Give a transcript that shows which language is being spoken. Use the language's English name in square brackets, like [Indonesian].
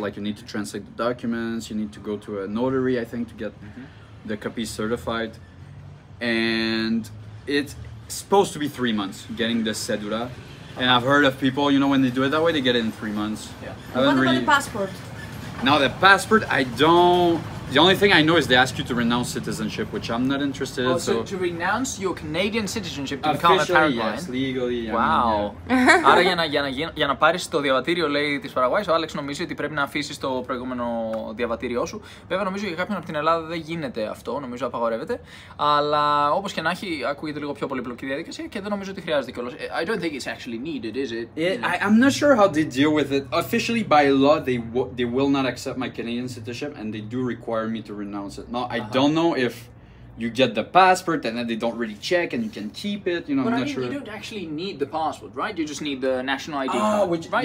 [English] Like you need to translate the documents, you need to go to a notary, I think, to get the copies certified, and it's supposed to be 3 months getting the cedula. And I've heard of people, you know, when they do it that way, they get it in 3 months. Yeah. What about the passport? Now the passport, I don't. The only thing I know is they ask you to renounce citizenship, which I'm not interested in. So to renounce your Canadian citizenship to become a Paraguayan? Yes, legally. Wow. [Greek] Άρα για να πάρεις το διαβατήριο, λέει, της Παραγουάης, ο Άλεξ νομίζει ότι πρέπει να αφήσεις το προηγούμενο διαβατήριό σου. Βέβαια νομίζω για κάποιον από την Ελλάδα δεν γίνεται αυτό, νομίζω απαγορεύεται. Αλλά όπως και να έχει, ακούγεται λίγο πιο πολύπλοκη διαδικασία και δεν νομίζω ότι χρειάζεται κιόλας. [English] I don't think it's actually needed, is it? I'm not sure how they deal with it. Officially, by law, they will not accept my Canadian citizenship, and they do require me to renounce it. Now, I don't know if you get the passport and then they don't really check and you can keep it, you know, But I'm I not mean, sure. you don't actually need the passport, right? You just need the national ID card, right?